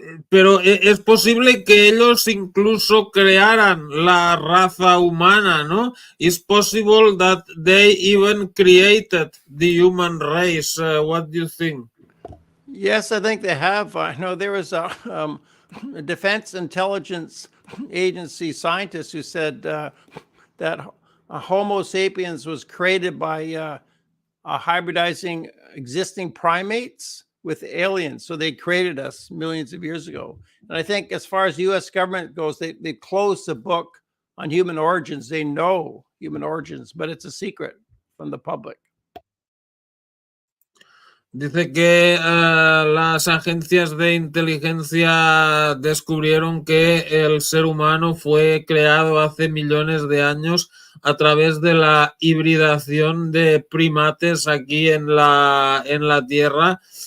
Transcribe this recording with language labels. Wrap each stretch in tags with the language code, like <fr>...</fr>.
<es>Pero es posible que ellos incluso crearan la raza humana, ¿no?</es> <en>It's possible that they even created the human race. What do you think? Yes, I think they have. I know there was a Defense Intelligence Agency scientist who said that Homo sapiens was created by hybridizing existing primates with aliens. So they created us millions of years ago. And I think as far as the U.S. government goes, they closed the book on human origins. They know human origins, but it's a secret from the public.</en> <es>Dice que las agencias de inteligencia descubrieron que el ser humano fue creado hace millones de años a través de la hibridación de primates aquí en la Tierra,</es>